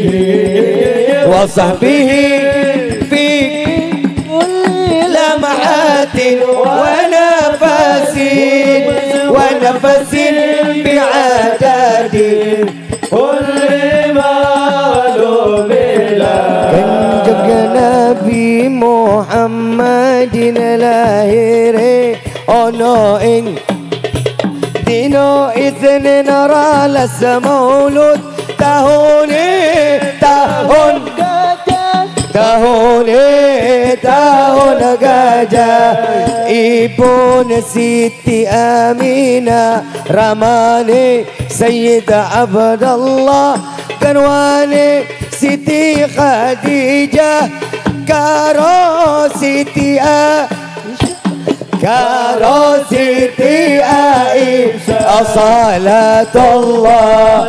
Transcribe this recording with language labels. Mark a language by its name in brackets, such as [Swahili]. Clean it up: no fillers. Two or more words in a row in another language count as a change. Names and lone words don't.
[Arabic] وصحبه في كل لمحات ونفس بعدد كل معلوم لك [Javanese] Nabi Muhammadin lahire ono ing dino Itsnin ralas maulud tahun gajah ibun Siti Aminah ramane Sayyid Abdullah kanwane Siti Khadijah karo Siti Aisyah salatullah